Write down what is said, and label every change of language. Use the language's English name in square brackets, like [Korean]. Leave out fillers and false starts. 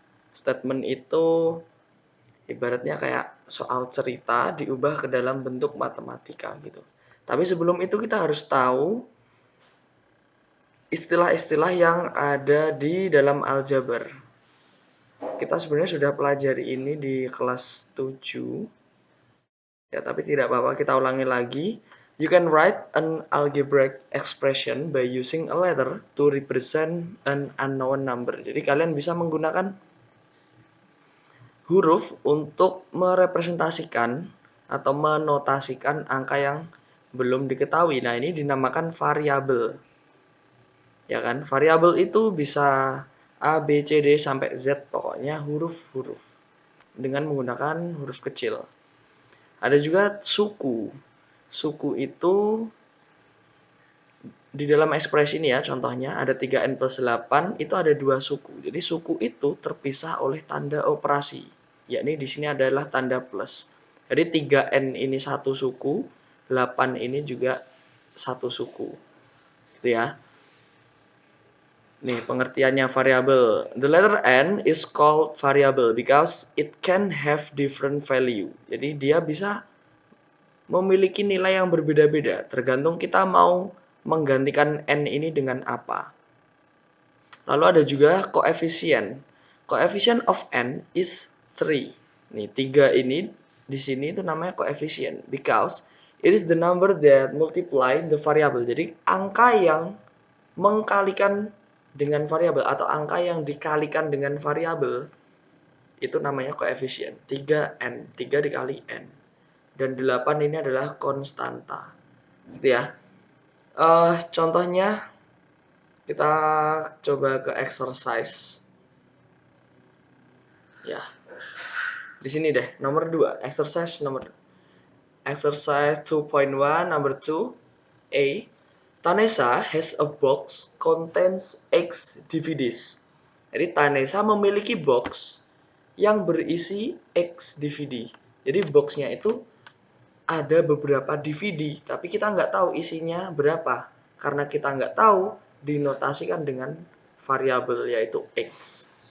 [Indonesian] Statement itu ibaratnya kayak soal cerita diubah ke dalam bentuk matematika gitu. Tapi sebelum itu kita harus tahu istilah-istilah yang ada di dalam aljabar. Kita sebenarnya sudah pelajari ini di kelas 7. Ya, tapi tidak apa-apa, kita ulangi lagi. [English] You can write an algebraic expression by using a letter to represent an unknown number. [Indonesian] Jadi kalian bisa menggunakan huruf untuk merepresentasikan atau menotasikan angka yang belum diketahui. Nah, ini dinamakan variabel. Ya kan? Variabel itu bisa A, B, C, D sampai Z, pokoknya huruf-huruf dengan menggunakan huruf kecil. Ada juga suku. Suku itu di dalam ekspresi ini ya, contohnya ada 3n+8, itu ada 2 suku. Jadi suku itu terpisah oleh tanda operasi, yakni di sini adalah tanda plus. Jadi 3n ini satu suku, 8 ini juga satu suku. Gitu ya. Nih, pengertiannya variabel. [English] The letter n is called variable because it can have different value. [Indonesian] Jadi dia bisa memiliki nilai yang berbeda-beda, tergantung kita mau menggantikan n ini dengan apa. Lalu ada juga koefisien. [English] Coefficient of n is 3. [Indonesian] Nih, 3 ini di sini itu namanya koefisien [English] because it is the number that multiply the variable. [Indonesian] Jadi angka yang mengkalikan dengan variabel atau angka yang dikalikan dengan variabel itu namanya koefisien. 3n, 3 dikali n. Dan 8 ini adalah konstanta. Gitu ya. Contohnya kita coba ke exercise. Ya. Di sini deh, nomor 2, exercise nomor 2. [English] Exercise 2.1 number 2. A. Tanesa has a box contains X DVDs. [Indonesian] Jadi Tanesa memiliki box yang berisi X DVD. Jadi boxnya itu ada beberapa DVD, tapi kita nggak tahu isinya berapa. Karena kita nggak tahu, dinotasikan dengan variabel yaitu X.